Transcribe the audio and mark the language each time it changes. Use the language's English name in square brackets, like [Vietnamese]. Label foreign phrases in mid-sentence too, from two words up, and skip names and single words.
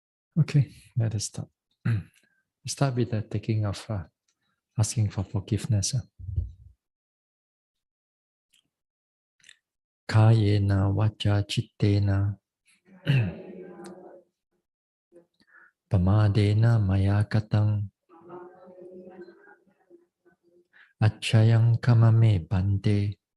[English] Okay, let us start. Start with the taking of asking for forgiveness. [Pali] Kayena vacha chittena pamadena maya katang achayang kamame bante